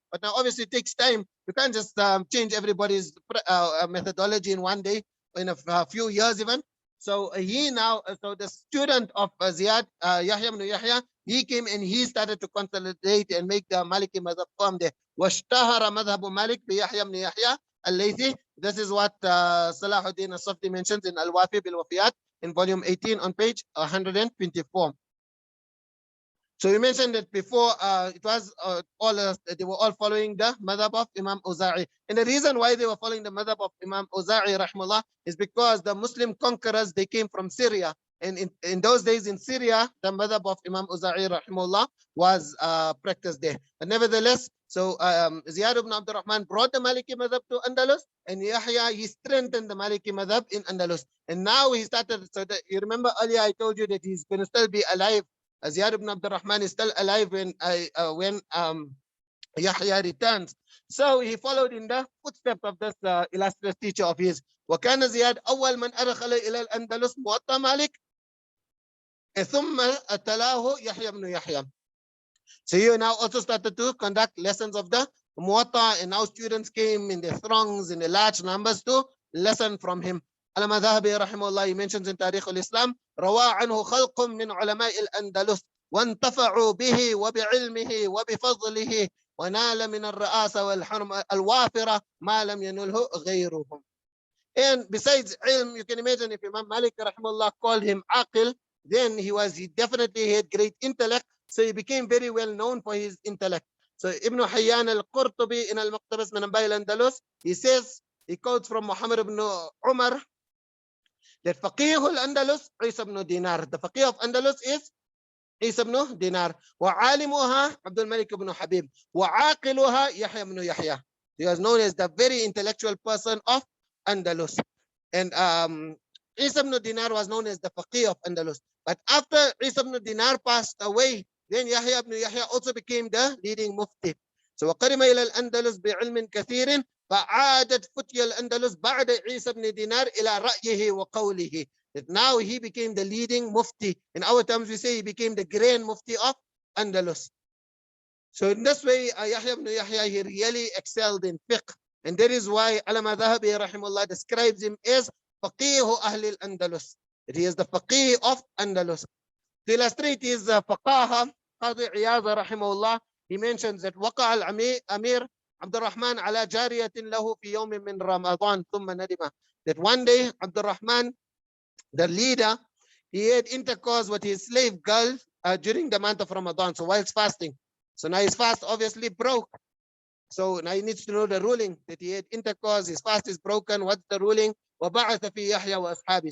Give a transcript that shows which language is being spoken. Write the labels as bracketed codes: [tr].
[en] But now obviously it takes time. You can't just change everybody's methodology in one day, in a few years even. So he now, so the student of Ziyad, Yahya ibn Yahya, he came and he started to consolidate and make the Maliki madhab form there. [ar] وَاشْتَهَرَ مَذْهَبُ مَالِكْ بِيَحْيَى ibn Yahya al-Laythi. [en] This is what Salahuddin al-Safdi mentions in Al-Wafi bil-Wafiyat in volume 18 on page 124. So we mentioned that before, it was they were all following the madhab of Imam Auza'i. And the reason why they were following the madhab of Imam Auza'i rahimahullah is because the Muslim conquerors, they came from Syria. And in those days in Syria, the madhab of Imam Auza'i rahimahullah was practiced there. But nevertheless, so Ziyad ibn Abdurrahman brought the Maliki madhab to Andalus, and Yahya, he strengthened the Maliki madhab in Andalus. And now he started, so that, you remember earlier I told you that he's going to still be alive. Ziyad ibn Abdurrahman is still alive when Yahya returns. So he followed in the footsteps of this illustrious teacher of his. [ar] وكان زياد أول من أدخل إلى الأندلس موطأ مالك ثم تلاه يحيى بن يحيى. [en] So he now also started to conduct lessons of the Muwatta, and now students came in the throngs, in the large numbers to listen from him. Al-Madhabi rahimahullah, he mentions in Tarikh al-Islam, [ar] روى عنه خلق من علماء الأندلس وانتفعوا به وبعلمه وبفضله ونال من الرئاسة والحرم الوافرة ما لم ينله غيرهم. [en] And besides ilm, you can imagine if Imam Malik rahimahullah called him aqil, then he definitely had great intellect, so he became very well known for his intellect. So Ibn Hayyan al-Qurtubi in al-Muqtabas min Anba' al-Andalus, he says, he quotes from Muhammad ibn Umar, that Faqih al-Andalus, Isa ibn Dinar. The Faqih of Andalus is Isa ibn Dinar. [ar] وعالمها Abdul Malik ibn Habib. وعاقلها Yahya ibn Yahya. [en] He was known as the very intellectual person of Andalus. And Isa ibn Dinar was known as the Faqih of Andalus. But after Isa ibn Dinar passed away, then Yahya ibn Yahya also became the leading Mufti. [ar] So وقدم إلى الأندلس بعلم كثير فعادت فتي الأندلس بعد عيسى بن دينار إلى رأيه وقوله. [en] That now he became the leading Mufti. In our terms, we say he became the grand Mufti of Andalus. So in this way, Yahya ibn Yahya, he really excelled in fiqh. And that is why Alama Dhahabi rahimahullah describes him as Faqih Ahli al-Andalus. That he is the Faqih of Andalus. To illustrate his faqaha, Qadi Iyad rahimahullah, he mentions that [ar] وقع الأمير عبد الرحمن على جارية له في يوم من رمضان ثم ندم. [en] That one day Abdul Rahman, the leader, he had intercourse with his slave girl during the month of Ramadan. So whilst fasting. So now his fast obviously broke. So now he needs to know the ruling that he had intercourse, his fast is broken. What's the ruling? [ar] وبعث في يحيى وأصحابه.